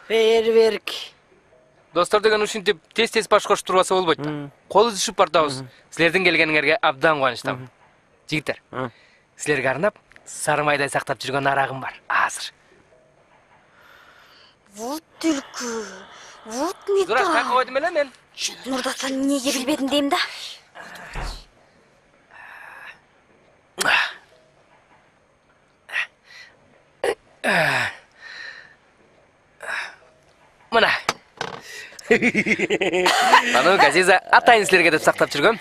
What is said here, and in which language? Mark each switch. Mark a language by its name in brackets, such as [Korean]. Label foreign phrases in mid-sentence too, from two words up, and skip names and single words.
[Kyrgyz] Фейерверк. Достор деген ушинтип тез-тез баш кошуп турбаса болбойт да. Кол үзүшүп бартабыз. Силердин келгениңерге абдан кубанычтамын. Жигиттер, силерге арнап сары майдай сактап жүргөн арагым бар. Азыр. Вот түлкү. [Russian] Вот не Зураш, так. [Kyrgyz] кайка койдум эле мен. Нурдатан эмнеге билбедим дейм да. Мына. Бану, Газиза, атайын силерге деп сактап жүргөм.